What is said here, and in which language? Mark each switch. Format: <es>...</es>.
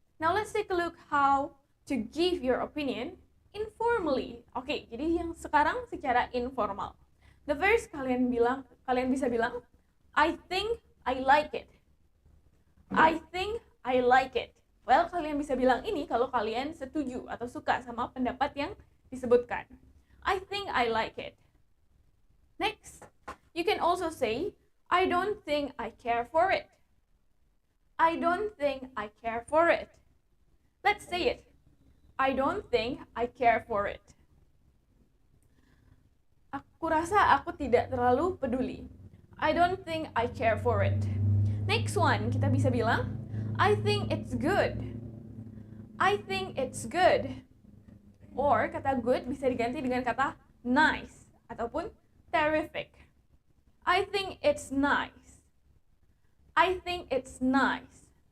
<en>Now let's take a look how to give your opinion informally.</en> <id>Oke, jadi yang sekarang secara informal.</id> <en>The first</en> <id>kalian bisa bilang,</id> <en>I think I like it. I think I like it.</en> <id>Well, kalian bisa bilang ini kalau kalian setuju atau suka sama pendapat yang disebutkan.</id> <en>I think I like it. Next, you can also say, I don't think I care for it. I don't think I care for it. Let's say it. I don't think I care for it.</en> <id>Aku rasa aku tidak terlalu peduli.</id> <en>I don't think I care for it. Next one,</en> <id>kita bisa bilang,</id> <en>I think it's good. I think it's good. Or kata good</en> <id>bisa diganti dengan kata</id> <en>nice ataupun terrific. I think it's nice. I think it's nice.</en>